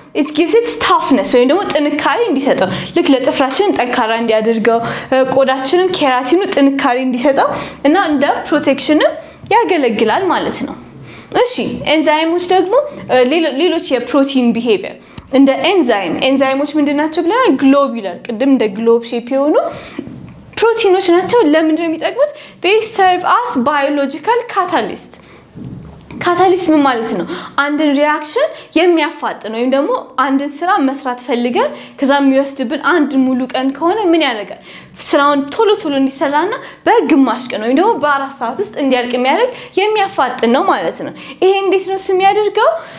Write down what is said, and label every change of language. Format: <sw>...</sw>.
<en>it gives it toughness</en> <am>ወይ ደግሞ ጥንካሬ እንዲሰጠው ልክ ለጥፍራችን ጠንካራ እንዲያደርገው ቆዳችንን ኬራቲኑ ጥንካሬ እንዲሰጠው እና እንደ ፕሮቴክሽንም ያገለግላል ማለት ነው። እሺ ኤንዛይሞች ደግሞ ሌሎች የፕሮቲን ቢሄቪየር እንደ ኤንዛይሞች ምንድናቸው ብለናል? ግሎቡላር ቅድም እንደ ግሎብ ሼፕ የሆኑ ፕሮቲኖች ናቸው። ለምንድን ነው የሚጠቅሙት?</am> <en>they serve as biological catalyst</en> <am>ምን ማለት ነው? አንድን ሪአክሽን የሚያፋጥን ወይም ደግሞ አንድን ስራ መስራት ፈልገን ከዛ የሚወስድብን አንድ ሙሉ ቀን ከሆነ ምን ያደርጋል? ስራውን ቶሎ እንዲሰራና በግማሽ ቀን ወይም ደግሞ በ4 ሰዓት ውስጥ እንዲያልቅ የሚያፋጥን ነው ማለት ነው። ይሄ እንዴት ነው የሚያደርገው?</am>